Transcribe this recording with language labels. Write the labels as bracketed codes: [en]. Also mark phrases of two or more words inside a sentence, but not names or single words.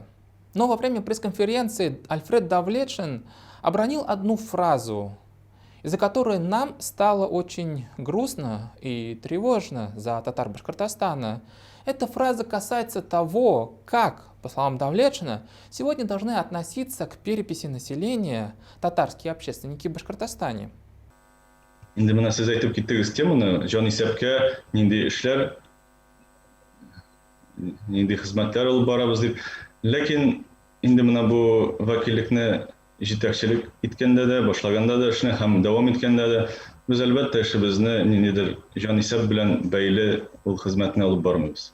[ru] Но во время пресс-конференции Альфред Давлетшин обронил одну фразу, из-за которой нам стало очень грустно и тревожно за татар Башкортостана. Эта фраза касается того, как, по словам Давлетшина, сегодня должны относиться к переписи населения татарские общественники в Башкортостане. [tt] Инде менә сез әйтеп киттегез теманы, җанисәпкә нинди эшләр, нинди хезмәтләр алып барабыз дип. Ләкин инде менә бу вәкиллекне җитәкчелек иткәндә дә, башлаганда да эшне һәм дәвам иткәндә дә без әлбәттә эшебезне ниндидер җанисәп белән бәйле ул хезмәтне алып бармыйбыз.